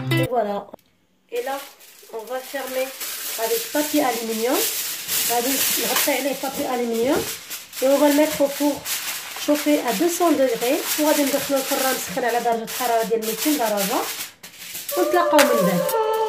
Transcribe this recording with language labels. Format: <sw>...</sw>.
<fr>Voilà. Et là, on va fermer avec papier aluminium.</fr> <ar>غادي نغطي عليه papier aluminium.</ar> <fr>Et on va le mettre au four chauffé à 200 degrés.</fr> <ar>وغادي ندخلو الفران مسخن على درجة حرارة ديال 200 درجة. ونتلاقاو من بعد.</ar>